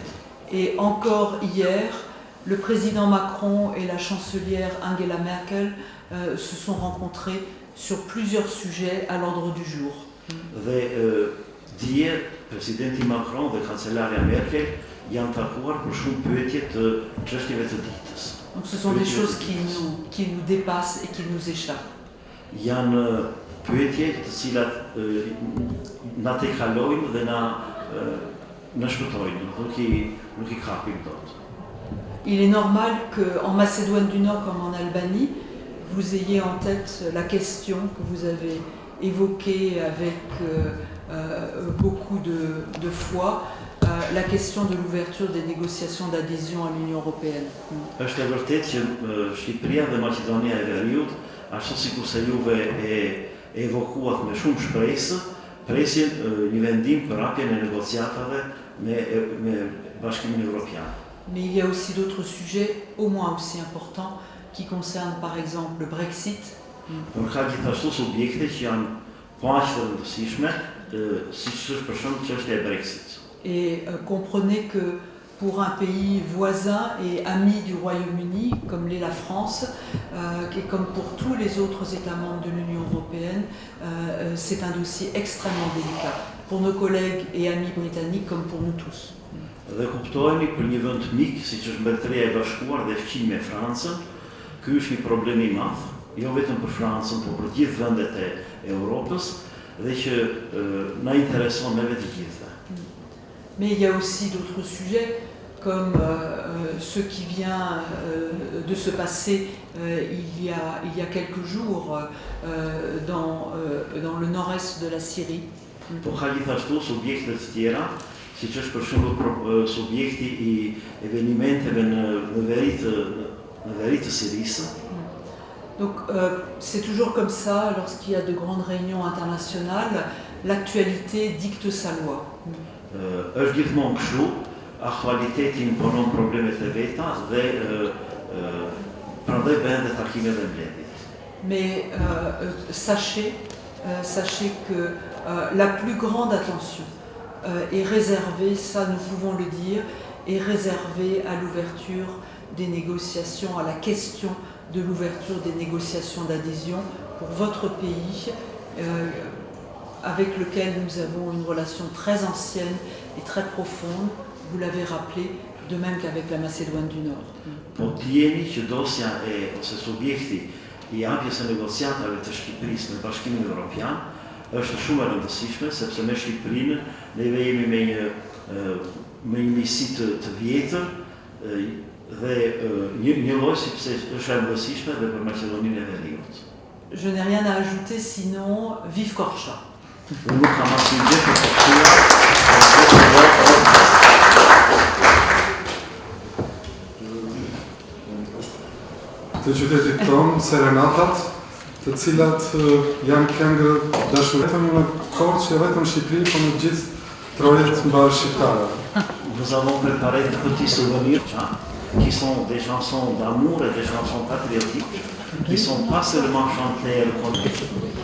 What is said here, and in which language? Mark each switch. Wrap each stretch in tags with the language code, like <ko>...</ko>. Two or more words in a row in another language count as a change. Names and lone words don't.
<fr>Et encore hier, le président Macron et la chancelière Angela Merkel se sont rencontrés sur plusieurs sujets à l'ordre du jour.</fr> <sq>Dhe dje presidenti Macron dhe kancelarja Merkel janë takuar për shumë pyetje të çështjeve të ditës.</sq> <fr>Donc ce sont des choses qui nous dépassent et qui nous échappent.</fr> <sq>Janë pyetje të cilat na tekalojnë dhe na shpëtojnë, nuk i kapim dot.</sq> <fr>Il est normal qu'en Macédoine du Nord comme en Albanie, vous ayez en tête la question que vous avez évoquée avec beaucoup de foi, la question de l'ouverture des négociations d'adhésion à l'Union européenne.</fr> <sq>Është e vërtetë që Shqipëria dhe Maqedonia e Veriut, ashtu sikur se juve e evokuat me shumë shpresë, presin një vendim për hapjen e negociatave me Bashkimin Evropian.</sq> <fr>Mais il y a aussi d'autres sujets, au moins aussi importants, qui concernent par exemple le Brexit.</fr> <sq>Por ka gjithashtu subjekte që janë aq të rëndësishme, siç është për shembull çështja e Brexit.</sq> <fr>Et comprenez que pour un pays voisin et ami du Royaume-Uni, comme l'est la France, et comme pour tous les autres États membres de l'Union européenne, c'est un dossier extrêmement délicat, pour nos collègues et amis britanniques comme pour nous tous.</fr> <sq>Dhe kuptojeni për një vend mik, siç është Mbretëria e Bashkuar dhe fqinj me Francën, ky është një problem i madh, jo vetëm për Francën, por për gjithë vendet e Europës dhe që na intereson neve të gjithëve.</sq> <fr>Mais il y a aussi d'autres sujets comme ce qui vient de se passer il y a quelques jours dans le nord-est de la Syrie.</fr> <sq>Po ka gjithashtu subjekte të tjera, siç është për shembull subjekti i evenimenteve në veri të Sirisë.</sq> <fr>Donc c'est toujours comme ça, lorsqu'il y a de grandes réunions internationales, l'actualité dicte sa loi.</fr> <sq>Është gjithmonë kështu, aktualiteti imponon problemet e veta dhe prandaj bëhen dhe takime dhe mbledhjet.</sq> <fr>Mais sachez que la plus grande attention est réservée, ça nous pouvons le dire, est réservée à l'ouverture des négociations, à la question de l'ouverture des négociations d'adhésion pour votre pays, avec lequel nous avons une relation très ancienne et très profonde, vous l'avez rappelé, de même qu'avec la Macédoine du Nord.</fr> <sq>Po t'jeni që dosja ose subjekti I hapjes së negociatave të Shqipërisë në Bashkimin Evropian është shumë e rëndësishme, sepse me Shqipërinë neve jemi me një miqësi të vjetër dhe një lloj sepse është e rëndësishme dhe për Maqedoninë e Veriut.</sq> <fr>Je n'ai rien à ajouter sinon vive Korça.</fr> <sq>Unë nuk kam asnjë gjë për të thuar. Të qytetit tonë, serenatat, të cilat janë këngë dashuri vetëm në Korçë, vetëm në Shqipëri, por në gjithë trojet mbarë shqiptare.</sq> <fr>Nous avons préparé de petits souvenirs qui sont des chansons d'amour et des chansons patriotiques qui ne sont pas seulement chantées à</fr>